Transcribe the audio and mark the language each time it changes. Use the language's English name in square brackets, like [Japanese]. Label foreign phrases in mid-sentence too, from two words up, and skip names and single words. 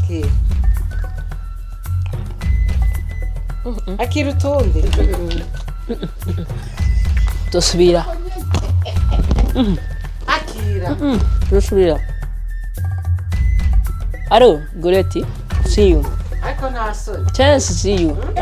[Rundi] akira utonde tosubira akira tosubira aro Goreti [English] see you [Rundi] ariko ko nta soni [English] chance see you